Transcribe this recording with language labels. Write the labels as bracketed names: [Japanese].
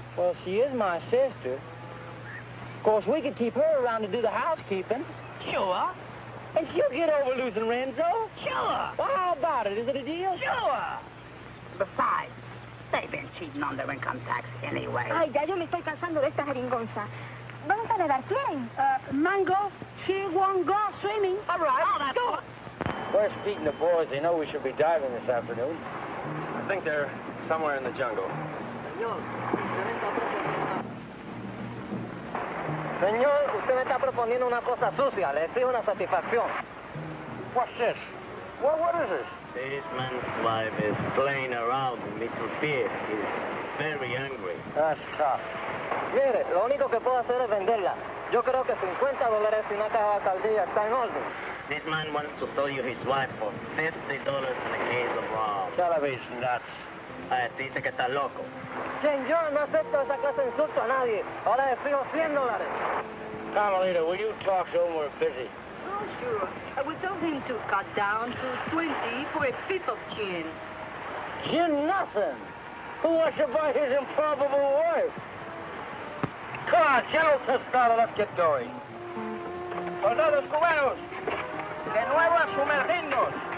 [English] Well, she is my sister. Of course, we could keep her around to do the housekeeping. Sure. And she'll get over losing Renzo. Sure. Well, how about it? Is it a deal? Sure. Besides, they've been cheating on their income tax anyway. [Spanish] Ay, ya yo me estoy cansando de esta jeringonza. Vamos a nadar, ¿quieren? [English] Mango, she won't go swimming. All right. Oh, that's go. Where's Pete and the boys? They know we should be diving this afternoon. I think they're somewhere in the jungle. [Spanish] Señor, usted me está proponiendo una cosa sucia. Le exijo una satisfacción. [English] What's this? What is this? This man's wife is playing around with Mr. Pete. He's very angry. That's tough. [Spanish] Mire, lo único que puedo hacer es venderla. Yo creo que $50 y una caja de alcaldía está en orden. [English] This man wants to sell you his wife for $50 and a case of rum. Television, that's... [Spanish] Dice que está loco. Señor, no acepto esa clase de insulto a nadie. Ahora le exijo $100. [English] Carmelita, will you talk to him? We're busy. Oh, sure. We told him to cut down to 20 for a fifth of gin. You're nothing. Who wants to buy his improbable wife? Come on, General Tostado, let's get going. [Spanish] Soldados cubanos, de nuevo a sumergirnos.